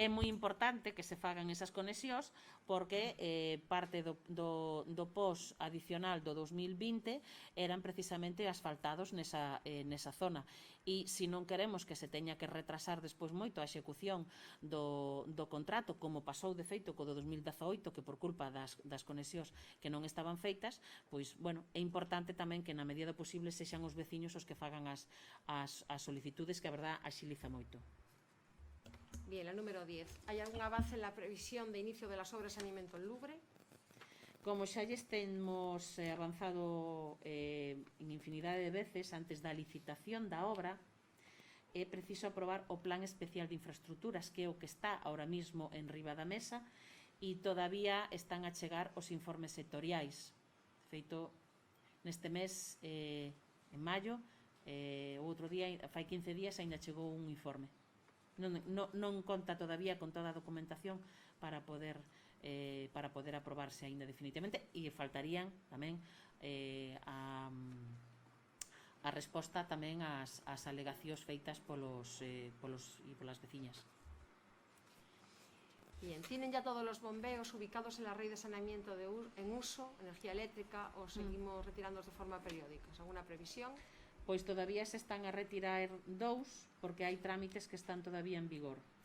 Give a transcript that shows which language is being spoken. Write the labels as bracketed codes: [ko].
[gl] é moi importante que se fagan esas conexións porque parte do POS adicional do 2020 eran precisamente asfaltados nesa zona, e se non queremos que se teña que retrasar despois moito a execución do contrato, como pasou de feito co do 2018, que por culpa das conexións que non estaban feitas, pois, bueno, é importante tamén que na medida do posible sexan os veciños os que fagan as solicitudes, que a verdad axiliza moito. [es] Bien, la número 10. ¿Hay algún avance en la previsión de inicio de las obras de saneamiento en Louvre? [gl] Como xa lles temos avanzado en infinidade de veces antes da licitación da obra, é preciso aprobar o Plan Especial de Infraestructuras, que é o que está [es] ahora mismo [gl] en riba da mesa, e todavía están a chegar os informes sectoriais. Feito, neste mes, en maio, o outro día, fai 15 días, ainda chegou un informe. Non conta todavía con toda a documentación para poder aprobarse ainda definitivamente, e faltarían tamén a resposta tamén ás alegacións feitas polas veciñas. [es] Bien, ¿tienen ya todos los bombeos ubicados en la red de saneamiento en uso, energía eléctrica, o seguimos retirándolos de forma periódica? ¿Alguna previsión? [gl] Pois todavía se están a retirar 2 porque hai trámites que están todavía en vigor.